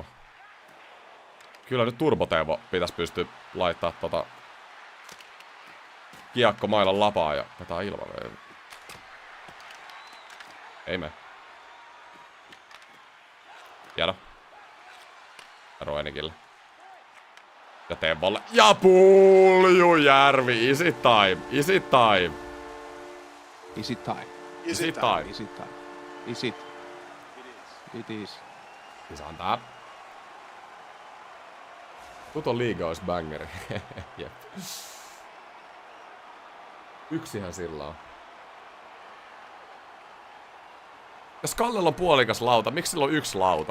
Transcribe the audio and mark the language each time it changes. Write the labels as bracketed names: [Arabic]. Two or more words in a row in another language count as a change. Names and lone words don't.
[Finnish] Kyllä nyt Turbo Teuvo pitäis pystyä laittaa kiekko mailan lapaa ja vetää ilman. Ei me. Hieno. Roenikille. Ja Teuvolle. Ja Puljujärvi. [English] Easy time. Easy time. Is it time? Easy time. Is it time? Is it? It is. [Finnish] Siis antaa. Tuton liiga olisi bangeri. Jep. Yksihän sillä on. Jos Kallella on puolikas lauta, miksi sillä on 1 lauta?